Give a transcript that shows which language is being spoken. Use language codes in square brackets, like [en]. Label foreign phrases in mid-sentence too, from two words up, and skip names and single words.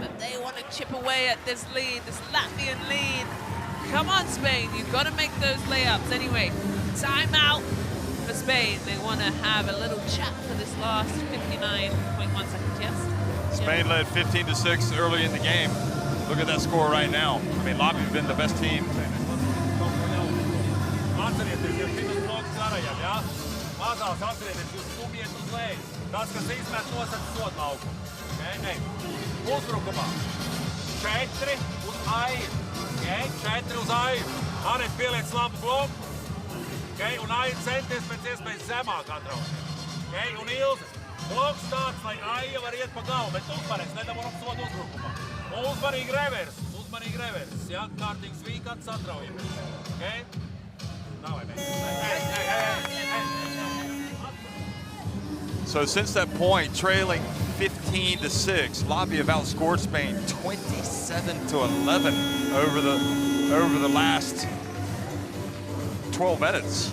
[en] If they want to chip away at this lead, this Latvian lead, come on, Spain. You've got to make those layups. Anyway, timeout for Spain. They want to have a little chat for this last 59.1 seconds, yes? Spain led 15-6 early in the game. Look at that score right now. I mean, Latvia have been the best team. [lv] Atcerieties, ja šitas bloks garajam, ja? Mazās atcerieties, jūs stumiet uz leju. Tas, kas izmet, nosaka sodu laukumu. Okay? Uzbrukumā. 4 uz airu. Okay? 4 uz airu. Aret pieliec labu bloku. Okay? Un airu centies pēc iespējas zemāk atrausties. Okay? Un Ilze. Bloks tāds, lai aija var iet pa galvu, bet uzvarēs, nedabūram sodu uzbrukumā. Uzmanīgi reverses, ja? Kārtīgs vīkats atraujamies. Okay? [en] So since that point, trailing 15-6, Latvia have outscored Spain 27-11 over the last 12 minutes.